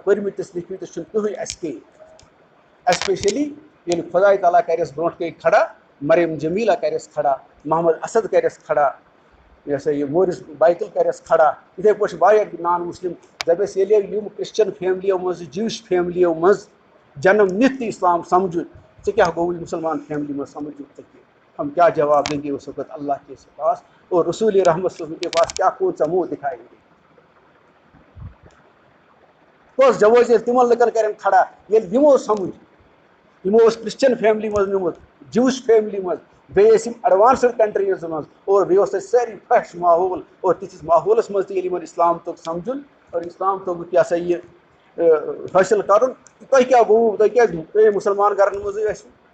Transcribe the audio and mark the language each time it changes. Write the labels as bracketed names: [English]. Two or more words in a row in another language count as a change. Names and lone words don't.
[Kashmiri] پٔرمٕتِس لیکھمٕتِس چھُنہٕ کٕہٕنۍ اٮ۪سکیپ ایسپیشلی ییٚلہِ خۄداے تعالیٰ کَرٮ۪س برونٛٹھ کَنۍ کھڑا مریم جمیٖلا کَرٮ۪س کھڑا محمد اسد کَرٮ۪س کھڑا یہِ ہسا یہِ مورِس بایتل کَرٮ۪س کھڑا یِتھَے پٲٹھۍ چھِ واریاہ [English] non Muslim [Kashmiri] دَپٮ۪س ییٚلہِ یِم کرٛسچن فیملیو منٛز جوٗش فیملیو منٛز جنم نِتھ تہِ اِسلام سمجھُن ژےٚ کیٛاہ گوٚوُے مُسلمان فیملی منٛز سمجھُن ژےٚ کیٛاہ [Urdu] ہم کیا جواب دیں گے اس وقت اللہ کے پاس اور رسول رحمت صلی اللہ کے پاس کیا کون سا منہ دکھائیں گے [Kashmiri] کۄس جوٲز ییٚلہِ تِمن لُکن کرن کھڑا ییٚلہِ یِمو سمجھ یِمو اوس [English] Christian family [Kashmiri] منٛز نیوٗمُت جوٗش فیملی منٛز بیٚیہِ ٲسۍ یِم اٮ۪ڈوانسٕڈ کنٹریٖزن منٛز اور بیٚیہِ اوس تَتہِ سٲری فرٛٮ۪ش ماحول اور تِتھِس ماحولس منٛز تہِ ییٚلہِ یِمن اِسلام توٚگ سمجھُن اور اِسلام توٚگُکھ یہِ ہسا یہِ حٲصِل کرُن تۄہہِ کیٛاہ گوٚوُ تۄہہِ کیٛازِ پیٚیہِ مُسلمان گرن منٛزٕے ٲسِو